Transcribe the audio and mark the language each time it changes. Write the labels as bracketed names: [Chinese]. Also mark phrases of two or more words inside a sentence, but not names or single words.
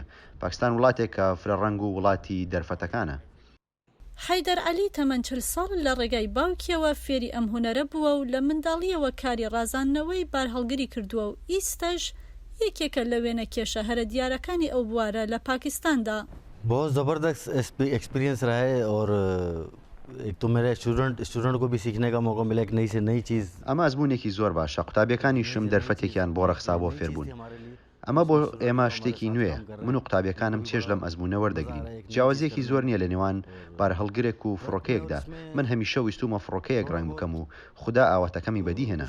[Central Kurdish] پاکستان وڵاتێک کە فرەڕەنگ و وڵاتی دەرفەتەکانە. حەیدەر عەلی تەمەن 40 ساڵ لە ڕێگای باوکیەوە فێری ئەم هونەرە بووە و لە منداڵیەوە کاری ڕازاندنەوەی بارهەڵگری کردووە و ئیستەش یەکێکە لە وێنە کێشە هەرە دیارەکانی ئەو بوارە لە پاکستاندا. [Hindi] बहुत ज़बरदस्त एक्सपीरियंस रहा है और एक तो मेरे स्टूडेंट को भी सीखने का मौका मिला एक नई से नई चीज़. [Central Kurdish] ئەمە ئەزموونێکی زۆر باشە. قوتابیەکانیشم دەرفەتێکیان بۆ ڕەخسا بۆ فێربوون. ئەمە بۆ ئێمە شتێکی نوێیە. من و قوتابیەکانم چێژ لەم ئەزموونە وەردەگرین. جیاوازیەکی زۆر نییە لە نێوان بارهەڵگرێک و فڕۆکەیەکدا. من هەمیشە ویستومە فڕۆکەیەک ڕەنگ بکەم و خوددا ئاواتەکەمی بەدی هێنا.